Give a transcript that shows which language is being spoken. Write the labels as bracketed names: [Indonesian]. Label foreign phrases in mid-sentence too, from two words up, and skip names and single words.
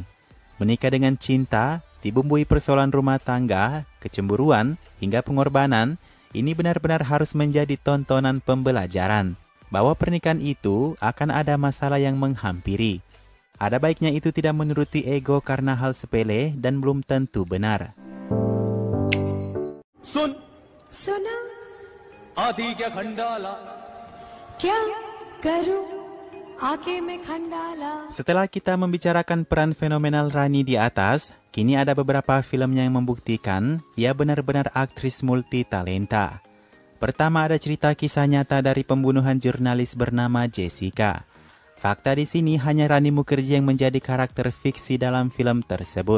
[Indonesian] Menikah dengan cinta, dibumbui persoalan rumah tangga, kecemburuan, hingga pengorbanan. Ini benar-benar harus menjadi tontonan pembelajaran, bahwa pernikahan itu akan ada masalah yang menghampiri. Ada baiknya itu tidak menuruti ego karena hal sepele dan belum tentu benar. [Hindi] Sun सुना आदि क्या खंडाला. क्या करूं आके मैं खंडाला. [Indonesian] Setelah kita membicarakan peran fenomenal Rani di atas, kini ada beberapa film yang membuktikan ia benar-benar aktris multi-talenta. Pertama ada cerita kisah nyata dari pembunuhan jurnalis bernama Jessica. Fakta di sini hanya Rani Mukherjee yang menjadi karakter fiksi dalam film tersebut.